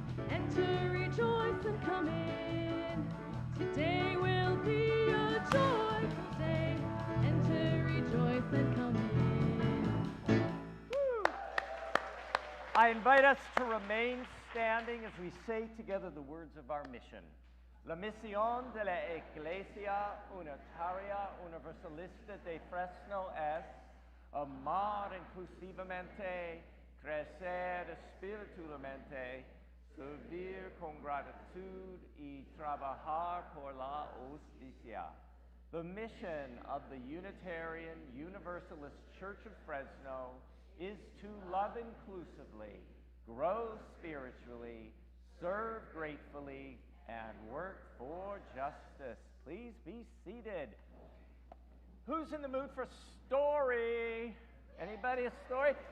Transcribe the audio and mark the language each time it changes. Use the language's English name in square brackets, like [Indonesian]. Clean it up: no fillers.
[English] Enter, rejoice, and come in. Today will be a joyful day. Enter, rejoice, and come in. Woo! I invite us to remain standing as we say together the words of our mission. [Spanish] La misión de la Iglesia Unitaria Universalista de Fresno es amar inclusivamente, crecer espiritualmente, servir con gratitud y trabajar por la justicia. [English] The mission of the Unitarian Universalist Church of Fresno is to love inclusively, grow spiritually, serve gratefully, and work for justice. Please be seated. Who's in the mood for story? Anybody a story?